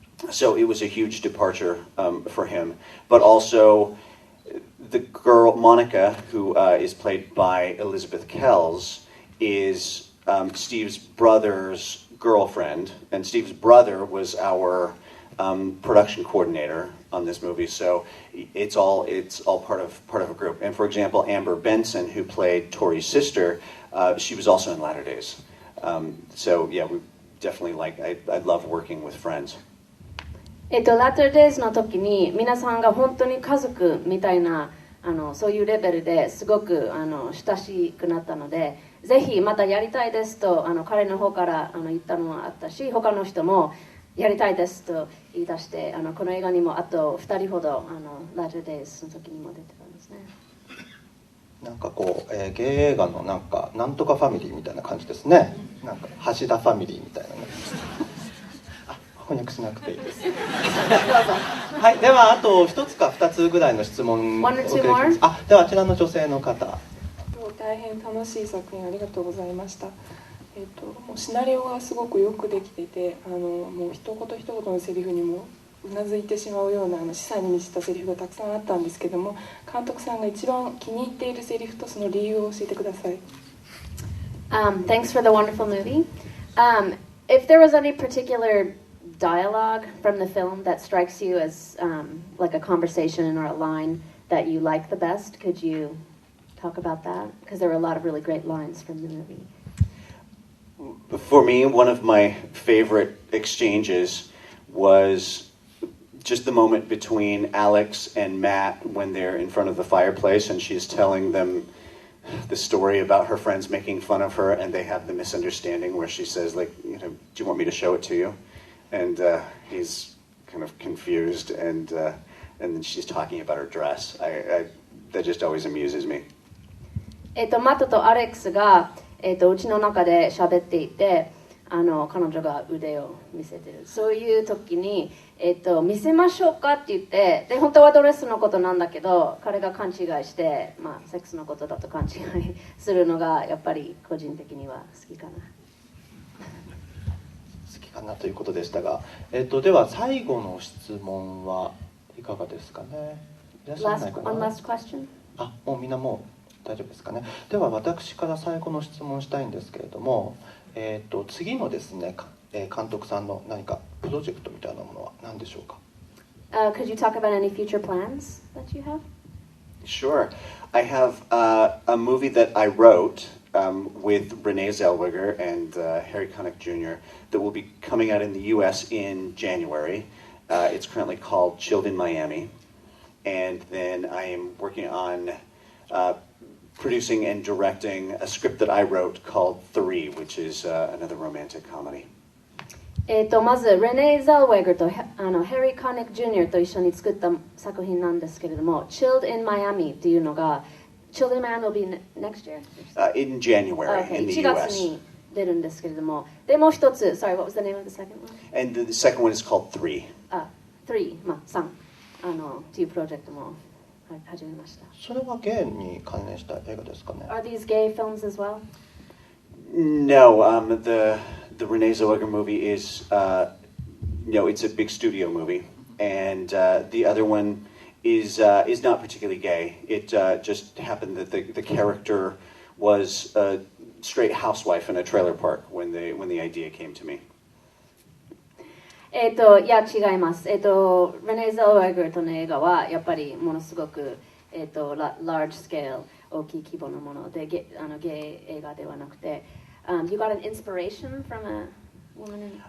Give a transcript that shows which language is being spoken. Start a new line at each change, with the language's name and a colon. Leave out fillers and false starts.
English: So it was a huge departure for him. But also, the girl Monica, who is played by Elizabeth Kells, is Steve's brother's girlfriend, and Steve's brother was our production coordinator on this movie. So it's all part of a group. And for example, Amber Benson, who played Tori's sister, she was also in Latter Days. So yeah, we definitely I love working with friends.
Japanese: ラテルデイズの時に皆さんが本当に家族みたいなそういうレベルですごく親しくなったので、ぜひまたやりたいですと彼の方から言ったのはあったし、他の人もやりたいですと言い出して、この映画にもあと2人ほどラテルデイズの時にも出てたんですね。なんかこう、ゲイ映画のなんとかファミリーみたいな感じですね。なんか橋田ファミリーみたいなね。翻訳しなくていいです。はい、ではあと1つか2つぐらいの質問を受けてきます。ではあちらの女性の方。大変楽しい作品ありがとうございました。もうシナリオがすごくよくできていて、もう一言一言のセリフにもうなずいてしまうような示唆に満ちたセリフがたくさんあったんですけども、監督さんが一番気に入っているセリフとその理由を教えてください。
English: Thanks for the wonderful movie. If there was any particular dialogue from the film that strikes you as like a conversation or a line that you like the best, could you talk about that? Because there were a lot of really great lines from the movie. For me, one of my favorite exchanges was just the moment between Alex and Matt when they're in front of the fireplace and she's telling them the story about her friends making fun of her, and they have the misunderstanding where she says, like, do you want me to show it to you? And he's kind of confused, and then she's talking about her dress. That just always amuses me.
Japanese: マットとアレックスがうちの中で喋っていて、彼女が腕を見せてる。そういう時に見せましょうかって言って、で本当はドレスのことなんだけど、彼が勘違いして、セックスのことだと勘違いするのがやっぱり個人的には好きかな。好きかなということでしたが、では最後の質問はいかがですかね。いらっしゃらないかな。
English: Last question?
Japanese: もうみんなもう大丈夫ですかね。では私から最後の質問したいんですけれども、次のですね、監督さんの何かプロジェクトみたいなものは何でしょうか。
English: Could you talk about any future plans that you have? Sure. I have a movie that I wrote with Renee Zellweger and Harry Connick Jr. that will be coming out in the U.S. in January. It's currently called Chilled in Miami. And then I am working on producing and directing a script that I wrote called 3, which is another romantic comedy.
Japanese: まずレネー・ザルウェガーとヘリー・カーネック・ジュニアと一緒に作った作品なんですけれども、Chilled in Miami っていうのが、Chilled in Miami
English: will be next year? In January in the
Japanese: 1月
English: US.
Japanese: に出るんですけれども、でもう一つ、
English: sorry, what was the name of the second one? And the second one is called 3.
Japanese: 3、3っていうプロジェクトも始めました。それはゲイに関連した映画ですかね。
English: Are these gay films as well? No, the Renee Zellweger movie is, it's a big studio movie, and the other one is not particularly gay. It just happened that the character was a straight housewife in a trailer park when the idea came to me.
Japanese: いや違います。レネー・ザルウェガーとの映画はやっぱりものすごく
English: large scale
Japanese: 大きい規模のものでゲイ映画ではなくて、
English: you got an inspiration from a woman?